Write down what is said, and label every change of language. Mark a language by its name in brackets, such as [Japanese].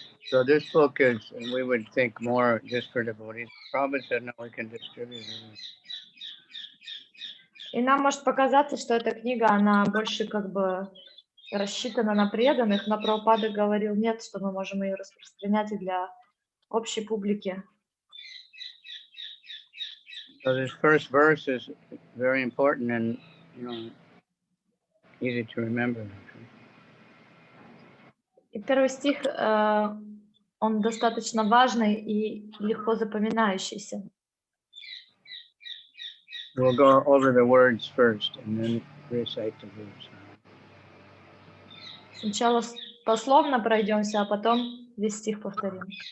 [English] So this book is, and we would think more just for devotees. Prabhupada said, no, we can distribute it. [Russian] И нам может показаться, что эта книга, она больше как бы рассчитана на преданных, но Прабхупада говорил, нет, что мы можем ее распространять и для общей публики. [English] So this first verse is very important and, easy to remember. [Russian] И первый стих, он достаточно важный и легко запоминающийся. [English] We'll go over the words first and then recite the verse. [Russian] Сначала пословно пройдемся, а потом весь стих повторим.